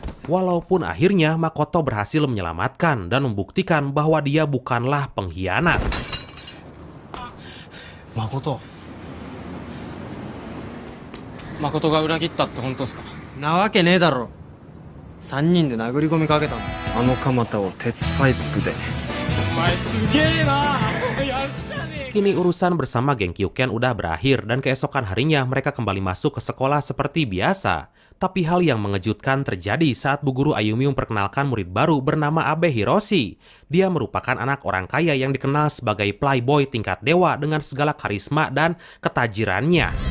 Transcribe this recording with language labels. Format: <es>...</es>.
<id>Walaupun akhirnya Makoto berhasil menyelamatkan dan membuktikan bahwa dia bukanlah pengkhianat.</id> <ja>Makotoが裏切ったって本当ですか？なわけねえだろ。 3人で殴り込みかけたんだ。あの蒲田を鉄パイプで。お前すげえな。やるじゃねえ。</ja> <id>Kini urusan bersama geng Kyuken udah berakhir dan keesokan harinya mereka kembali masuk ke sekolah seperti biasa. Tapi hal yang mengejutkan terjadi saat Bu Guru Ayumi memperkenalkan murid baru bernama Abe Hiroshi. Dia merupakan anak orang kaya yang dikenal sebagai playboy tingkat dewa dengan segala karisma dan ketajirannya.</id>